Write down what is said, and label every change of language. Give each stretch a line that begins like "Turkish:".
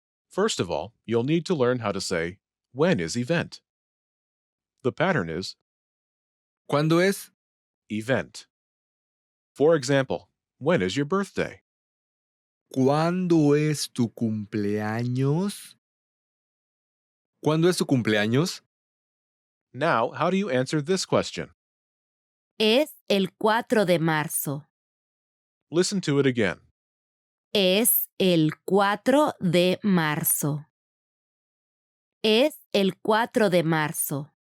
English: First of all, you'll need to learn how to say, when is event? The pattern is
Spanish: ¿Cuándo es?
English: event. For example, when is your birthday?
Spanish: ¿Cuándo es tu cumpleaños? ¿Cuándo es tu cumpleaños?
English: Now, how do you answer this question?
Spanish: Es el 4 de marzo.
English: Listen to it again.
Spanish: Es el 4 de marzo. Es el 4 de marzo.